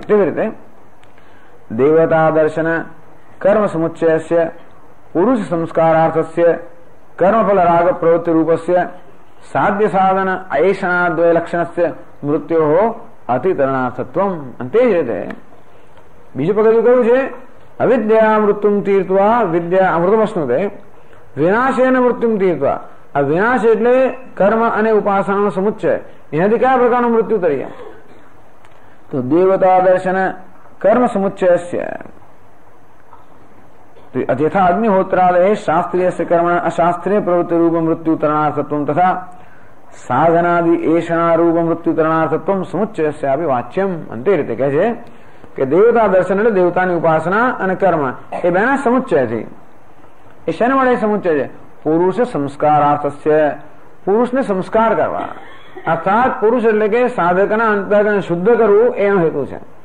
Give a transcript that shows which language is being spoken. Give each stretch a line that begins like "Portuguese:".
Sanskrit: તેવી રીતે દેવતા દર્શન કર્મ સમુચ્ચયસ્ય પુરુષ સંસ્કારાર્થસ્ય કર્મફલ રાગ પ્રવૃત્તિ રૂપસ્ય સાધ્ય સાધન ऐषणाद्वय લક્ષણસ્ય મૃત્યો અતિતરણાર્થત્વમ.
Gujarati: અને તે જ રીતે બીજું પગલું કયું છે?
Sanskrit: અવિદ્યા મૃત્યુમ તીર્થવા વિદ્યા અમૃતમશ્નુતે વિનાશેન મૃત્યુમ તીર્થવા.
Gujarati: આ વિનાશ એટલે કર્મ અને ઉપાસનાનો સમુચ્ચય. એનાથી કયા પ્રકારનું મૃત્યુ તરીકે?
Sanskrit: તો દેવતા દર્શન કર્મ સમુચ્ચયસ્ય यथा अग्निहोत्रादय शास्त्रीय कर्म अशास्त्रीय प्रवृत्ति रूप मृत्यु तरणार्थत्वं तथा साधनादि ऐषणा रूप मृत्यु तरणार्थत्वं समुच्चयस्यापि वाच्यम.
Gujarati: અંતે રીતે કહે છે કે દેવતા દર્શન એટલે દેવતાની ઉપાસના અને કર્મ એ બેના સમુચ્ચયથી. એ શેના માટે સમુચ્ચય છે?
Sanskrit: પુરુષ સંસ્કારાર્થસ્ય.
Gujarati: પુરુષને સંસ્કાર કરવા, અર્થાત પુરુષ એટલે કે સાધકના અંતઃકરણ શુદ્ધ કરવું એનો હેતુ છે.